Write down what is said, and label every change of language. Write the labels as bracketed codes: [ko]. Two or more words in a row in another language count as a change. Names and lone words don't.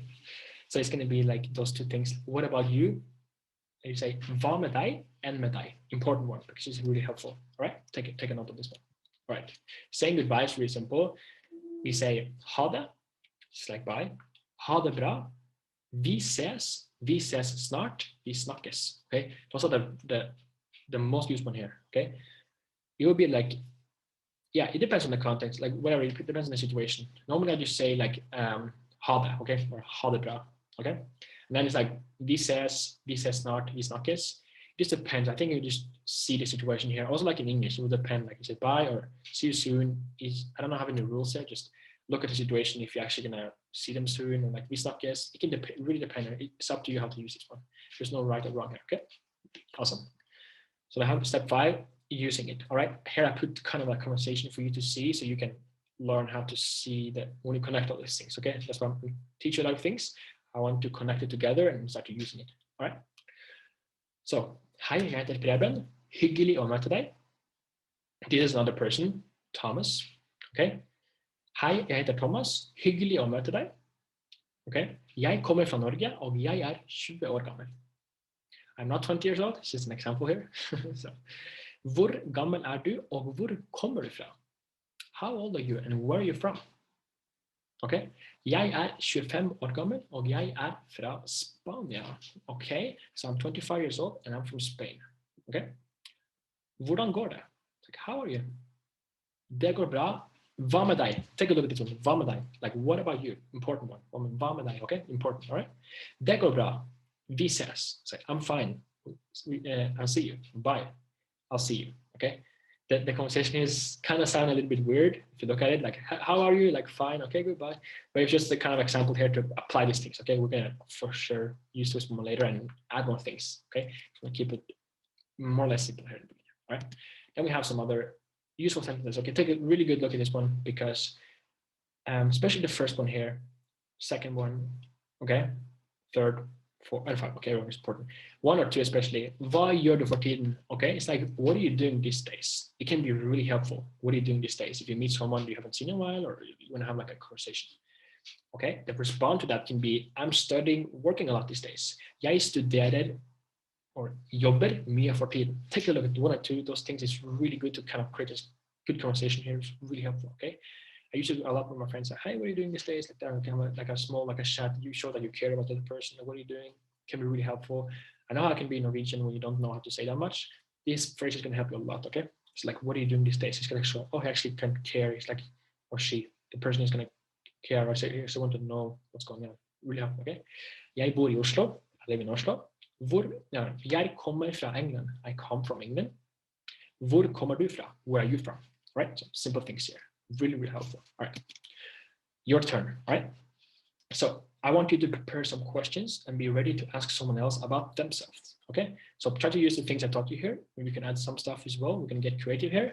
[en] So it's going to be like those two things. What about you? And you say, [no] hva med deg, enn med deg. [en] Important one, because it's really helpful. All right, take a note of this one. All right, saying goodbye is really simple. We say, [no] ha det, [en] just like bye. [no] Ha det bra. Vi ses snart. Vi snakkes. [en] Okay, those are the most used one here. Okay, it will be like, yeah, it depends on the context, like whatever, it depends on the situation. Normally I just say like [no] ha det, [en] okay, or [no] ha det bra, [en] okay, and then it's like [no] vi ses snart, vi snakkes. [en] It just depends. I think you just see the situation here. Also, like in English, it will depend. Like you say bye or see you soon. I don't know, have any rules here. Just look at the situation. If you're actually gonna see them soon, or like [no] vi snakkes, [en] it can really depend. It's up to you how to use this one. There's no right or wrong here. Okay, awesome. So I have step 5, using it. All right, here I put kind of a conversation for you to see, so you can learn how to see that when you connect all these things. Okay, that's why I'm going to teach you a lot of things. I want to connect it together and start using it. All right. So, [no] hei, jeg heter Preben. Hyggelig å møte deg. [en] This is another person, Thomas. [no] Okay. Hei, jeg heter Thomas. Hyggelig å møte deg. Okay. Jeg kommer fra Norge, og jeg 20 år gammel. [en] I'm not 20 years old. It's just an example here. So, [no] hvor gammel du, og hvor kommer du fra? [en] How old are you, and where are you from? Okay. [no] Jeg 25 år gammel, og jeg fra Spania. [en] Okay. So I'm 25 years old, and I'm from Spain. [no] Okay. Hvordan går det? [en] Like, how are you? [no] Det går bra. Hva med deg? [en] Take a look at this one. [no] Hva med deg? [en] Like, what about you? Important one. [no] Hva med deg? [en] Okay. Important. All right. [no] Det går bra. Vi ses. [en] Say, I'm fine. I'll see you. Bye. I'll see you. Okay. The conversation is kind of sound a little bit weird if you look at it. Like, how are you? Like, fine. Okay, goodbye. But it's just the kind of example here to apply these things. Okay, we're gonna for sure use this more later and add more things. Okay, so we'll keep it more or less simple here. All right. Then we have some other useful sentences. Okay, take a really good look at this one, because especially the first one here, second one, okay, third, 4 and 5. Okay, very important. 1 or 2 especially. [no] Hva gjør du for tiden? [en] Okay, it's like, what are you doing these days? It can be really helpful. What are you doing these days? If you meet someone you haven't seen in a while, or you want to have like a conversation. Okay, the response to that can be, I'm studying, working a lot these days. [no] Jeg studerer or jobber mye for tiden. [en] Take a look at 1 or 2. Those things is really good to kind of create a good conversation here. It's really helpful. Okay. I use it a lot with my friends. Like, hey, what are you doing these days? Like that, kind of like a small, like a chat. You show that you care about the other person. Like, what are you doing? Can be really helpful. I know how it can be Norwegian when you don't know how to say that much. This phrase is going to help you a lot. Okay, it's like, what are you doing these days? It's going to show, oh, he actually can care. It's like, or she, the person is going to care. I say, I want to know what's going on. Really helpful. [no] Okay. Jeg bor I Oslo. [en] I live in Oslo. [no] Jeg kommer fra England. [en] I come from England. [no] Hvor kommer du fra? [en] Where are you from? All right. So simple things here. Really, really helpful. All right, your turn. All right, so I want you to prepare some questions and be ready to ask someone else about themselves. Okay, so try to use the things I taught you here. Maybe you can add some stuff as well. We can get creative here.